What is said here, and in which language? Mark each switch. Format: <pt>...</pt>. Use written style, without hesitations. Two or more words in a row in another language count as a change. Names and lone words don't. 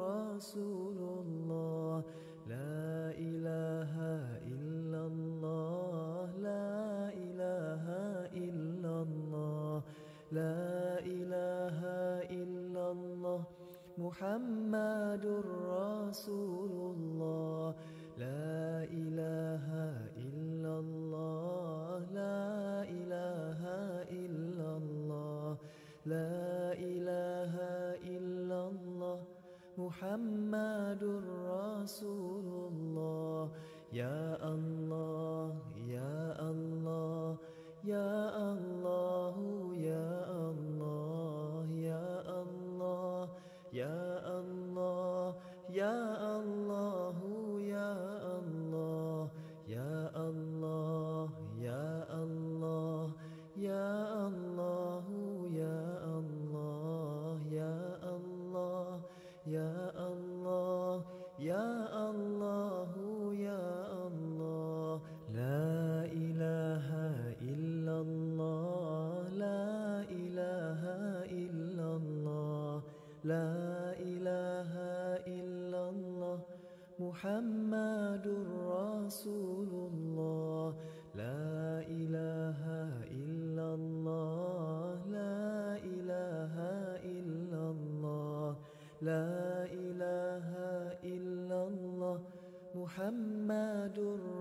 <ar>رسول الله، لا إله إلا الله، لا إله إلا الله، لا إله إلا الله، محمد رسول الله، لا إله إلا الله، لا إله إلا الله، لا إله إلا الله، محمد رسول الله. يا الله، يا الله، يا الله، يا الله, يا الله، يا الله، يا الله، يا الله، يا الله، يا الله، يا الله، يا الله، يا الله، يا الله، يا الله، يا الله. لا إله إلا الله، لا إله إلا الله، لا إله إلا الله، محمد رسول الله، لا إله إلا الله، لا إله إلا الله، لا إله إلا الله، محمد</ar>